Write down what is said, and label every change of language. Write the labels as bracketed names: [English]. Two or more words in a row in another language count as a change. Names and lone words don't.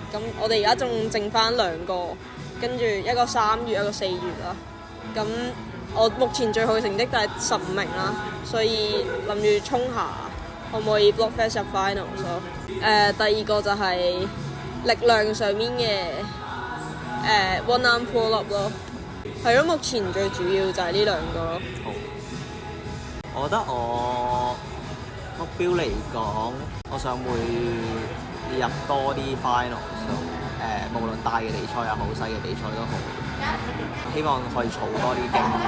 [Cantonese] 咁我哋而家仲剩翻2個，跟住一個3月，一個4月啦。咁我目前最好嘅成績就係15名啦，所以諗住衝下可唔可以 Blockfest 入 finals 咯。第二個就係力量上面嘅 [English] one arm pull up [Cantonese] 咯。係咯，目前最主要就係呢2個咯。好，我覺得我目標嚟講，我想會入多啲 finals 咯。無論大嘅比賽又好，細嘅比賽都好，希望可以儲多啲經驗。